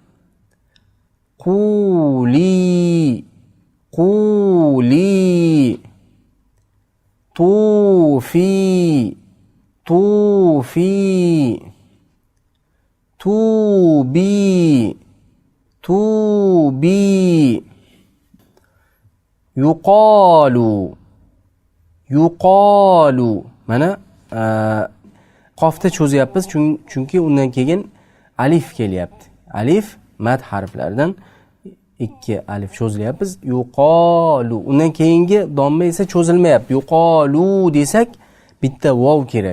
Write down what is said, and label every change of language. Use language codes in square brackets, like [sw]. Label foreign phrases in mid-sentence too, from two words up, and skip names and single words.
[ar] قولي قولي طوفي طوفي توبي توبي يقال يقال [uz] mana qofda cho'zyapmiz chunki undan keyin alif kelyapti. Alif mad harflaridan ikki alif cho'zilyapmiz. Yuqalu. Undan keyingi domma esa cho'zilmayapti. Yuqalu desak bitta vov kerak.